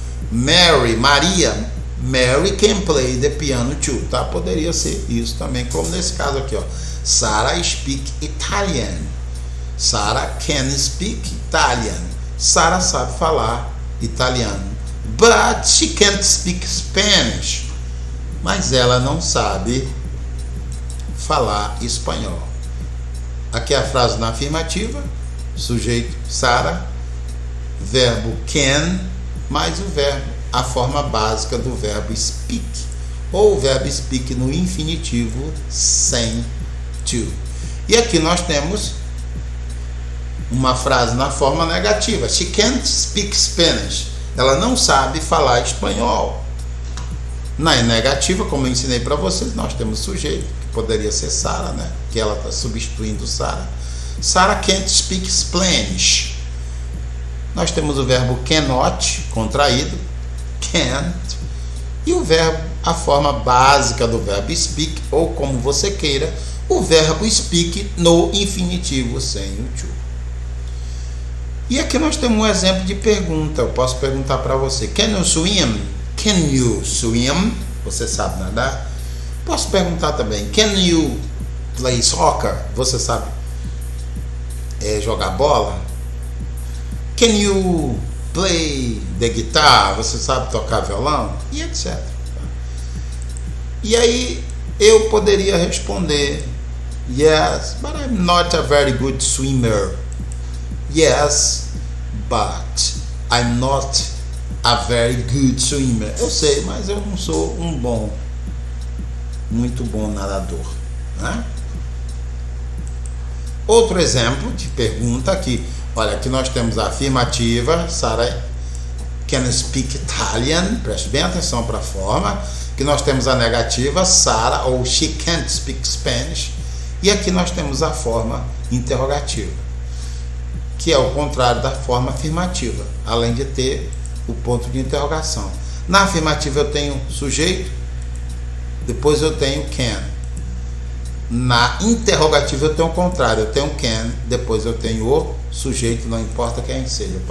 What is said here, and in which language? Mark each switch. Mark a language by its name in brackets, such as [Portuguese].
[English] Mary, Maria, Mary can play the piano too, tá? [Portuguese] Poderia ser isso também, como nesse caso aqui, ó. [English] Sarah speak Italian. Sarah can speak Italian. [Portuguese] Sarah sabe falar italiano. [English] But she can't speak Spanish. [Portuguese] Mas ela não sabe falar espanhol. Aqui é a frase na afirmativa. Sujeito Sarah, verbo can, mais o verbo, a forma básica do verbo speak, ou o verbo speak no infinitivo sem to. E aqui nós temos uma frase na forma negativa. [English] She can't speak Spanish. [Portuguese] Ela não sabe falar espanhol. Na negativa, como eu ensinei para vocês, nós temos sujeito, que poderia ser Sarah, né? Que ela está substituindo Sarah. [English] Sarah can't speak Spanish. [Portuguese] Nós temos o verbo cannot, contraído, can't, e o verbo, a forma básica do verbo speak, ou como você queira, o verbo speak no infinitivo sem o to. E aqui nós temos um exemplo de pergunta. Eu posso perguntar para você: [English] Can you swim? Can you swim? [Portuguese] Você sabe nadar? Posso perguntar também: [English] Can you play soccer? [Portuguese] Você sabe jogar bola? [English] Can you play the guitar? [Portuguese] Você sabe tocar violão? E etc. E aí eu poderia responder: [English] Yes, but I'm not a very good swimmer. Yes, but I'm not a very good swimmer. [Portuguese] Eu sei, mas eu não sou muito bom nadador, né? Outro exemplo de pergunta aqui. Olha, aqui nós temos a afirmativa. [English] Sarah can speak Italian. [Portuguese] Preste bem atenção para a forma. Aqui nós temos a negativa. [English] Sarah ou she can't speak Spanish. [Portuguese] E aqui nós temos a forma interrogativa, que é o contrário da forma afirmativa, além de ter o ponto de interrogação. Na afirmativa eu tenho sujeito, depois eu tenho can. Na interrogativa eu tenho o contrário, eu tenho can, depois eu tenho o sujeito, não importa quem seja.